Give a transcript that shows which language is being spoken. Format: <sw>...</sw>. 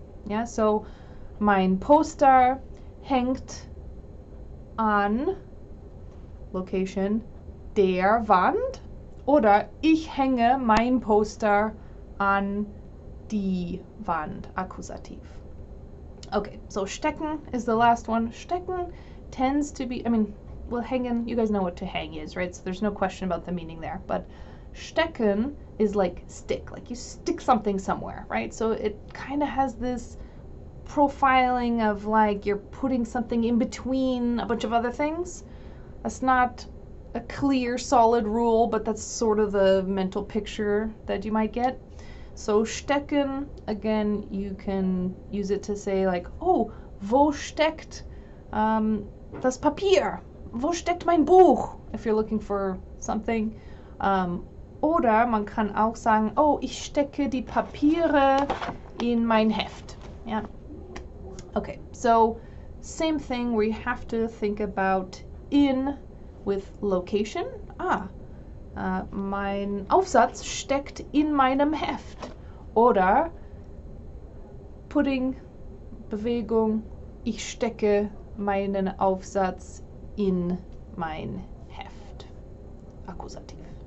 <de>Ja, so mein Poster hängt an</de> <en>Location</en> <de>der Wand oder ich hänge mein Poster an die Wand, Akkusativ.</de> <en>Okay, so stecken is the last one. Stecken tends to be, I mean, well, hängen, you guys know what to hang is, right? So there's no question about the meaning there. But stecken is like stick, like you stick something somewhere, right? So it kind of has this profiling of like you're putting something in between a bunch of other things. That's not a clear, solid rule, but that's sort of the mental picture that you might get. So stecken, again, you can use it to say like, oh,</en> <de>wo steckt das Papier? Wo steckt mein Buch?</de> <en>If you're looking for something.</en> <de>Oder man kann auch sagen, oh, ich stecke die Papiere in mein Heft.</de> <en>Yeah. Okay, so same thing where you have to think about in with location.</en> <de>Mein Aufsatz steckt in meinem Heft. Oder Pudding, Bewegung, ich stecke meinen Aufsatz in mein Heft. Akkusativ.</de>